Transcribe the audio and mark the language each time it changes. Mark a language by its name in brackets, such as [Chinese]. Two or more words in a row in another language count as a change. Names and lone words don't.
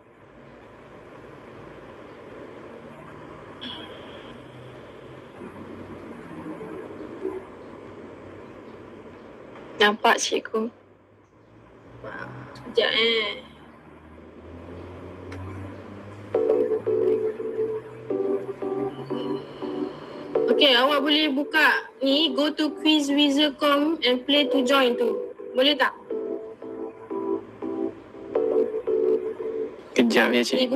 [Malay] Nampak cikgu. Sekejap Okay, awak boleh buka ni, [English] go to quizwizard.com and play to join tu. [Malay] Boleh tak? Kejap ya Ni cikgu.